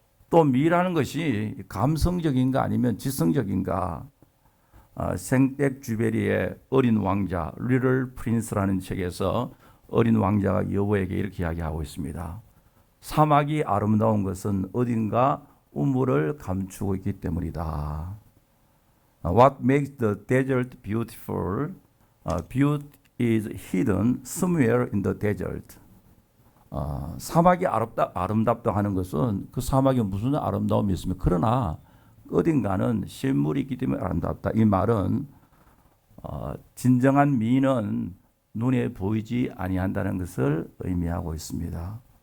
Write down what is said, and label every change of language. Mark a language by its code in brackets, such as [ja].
[ko] 또 미라는 것이 감성적인가 아니면 지성적인가. 생텍쥐베리의 어린 왕자, 리틀 프린스라는 책에서 어린 왕자가 여보에게 이렇게 이야기하고 있습니다. 사막이 아름다운 것은 어딘가 우물을 감추고 있기 때문이다. [en] What makes the desert beautiful? Beauty is hidden somewhere in the desert. [ko] 사막이 아름답다 하는 것은 그 사막에 무슨 아름다움이 있으면 그러나 어딘가는 실물이 있기 때문에 아름답다. 이 말은 진정한 미는 눈에 보이지 아니한다는 것을 의미하고 있습니다.